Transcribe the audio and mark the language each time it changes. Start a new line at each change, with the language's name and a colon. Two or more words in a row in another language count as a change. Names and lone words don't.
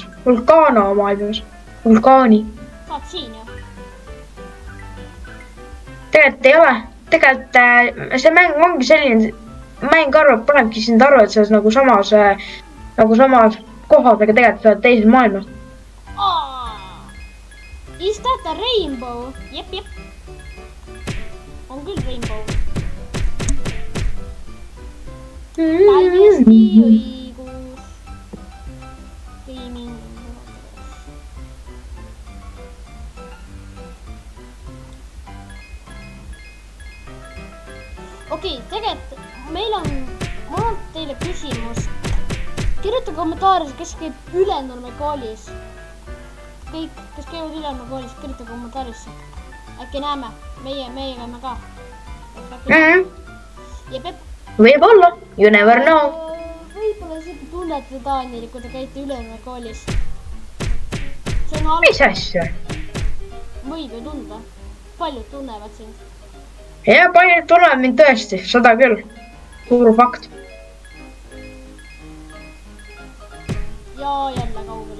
Estonian: Vulkaana maailmas. Vulkaani. Saad siin ju? Tegelikult ei ole. Tegelikult see mäng ongi selline, mäng arvab, panebki sind arvu, et sa oled nagu samas kohas, aga tegelikult sa oled teises maailmas.
English: Is that a rainbow?
Estonian: Jep. On küll rainbow. Täiesti õigus. Okei, tegelikult mul on teile küsimus. Kirjuta kommentaaris, kes käib Ülenurme koolis. Kõik, kes käivad Ülenurme koolis, kirjuta kommentaarisse. Äkki näeme, meie käime ka. Jep. Võib-olla,
English: you never know.
Estonian: Võib-olla isegi tunnete Danieli, kui te käite Ülenurme koolis. See on Mis asja? võib ju tunda. Paljud tunnevad sind. Ja paljud tulevad mind tõesti, seda küll. Suur fakt. Ja jälle kaugele.